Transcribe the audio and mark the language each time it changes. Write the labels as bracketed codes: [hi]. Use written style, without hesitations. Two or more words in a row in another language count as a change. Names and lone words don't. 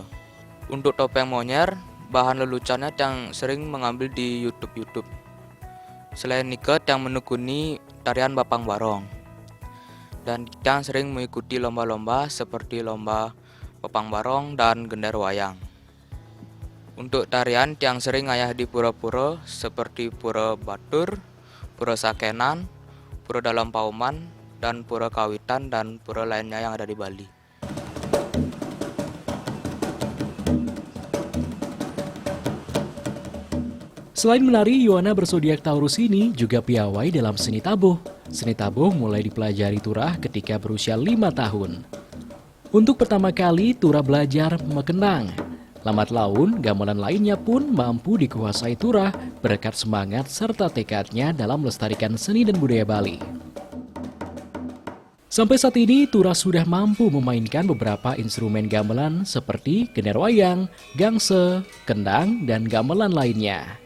[id] Untuk topeng monyer, bahan leluconnya yang sering mengambil di YouTube. Selain niket yang menekuni tarian Bapang Barong, dan Tiang sering mengikuti lomba-lomba seperti lomba Bapang Barong dan Gender Wayang. Untuk tarian Tiang sering ngayah di pura-pura seperti Pura Batur, Pura Sakenan, Pura Dalam Pauman, dan Pura Kawitan dan pura lainnya yang ada di Bali. Selain menari, Yuana bersodiak Taurus ini juga piawai dalam seni tabuh. Seni tabuh mulai dipelajari Turah ketika berusia 5 tahun. Untuk pertama kali, Turah belajar mekenang. Lambat laun, gamelan lainnya pun mampu dikuasai Turah berkat semangat serta tekadnya dalam melestarikan seni dan budaya Bali. Sampai saat ini, Turah sudah mampu memainkan beberapa instrumen gamelan seperti gender wayang, gangse, kendang, dan gamelan lainnya.